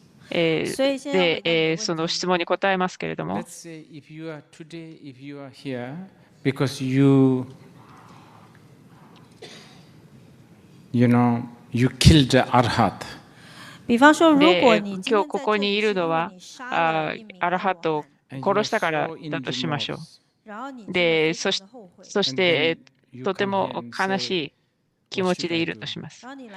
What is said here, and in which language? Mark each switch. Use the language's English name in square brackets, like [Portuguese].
[Japanese] で、その質問に答えますけれども、 [English] because you killed the arhat. [Chinese] 比方说，如果你 [Japanese] 今日ここにいるのはアラハトを殺したからだとしましょう。で、そしてとても悲しい気持ちでいるとします。